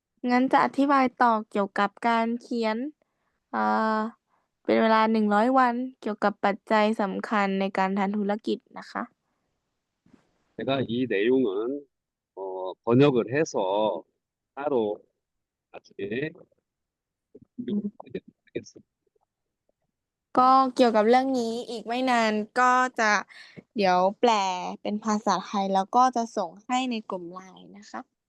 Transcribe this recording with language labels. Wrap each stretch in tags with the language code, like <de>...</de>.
<th>งั้นจะอธิบายต่อเกี่ยวกับการเขียนอ่าเป็นเวลา100 วันเกี่ยวกับปัจจัยสำคัญในการทำธุรกิจนะคะ</th> <ko>제가 이 내용은 번역을 해서 따로 나중에 하겠습니다.</ko> <th>ก็เกี่ยวกับเรื่องนี้อีกไม่นานก็จะเดี๋ยวแปลเป็นภาษาไทยแล้วก็จะส่งให้ในกลุ่ม LINE นะคะ</th>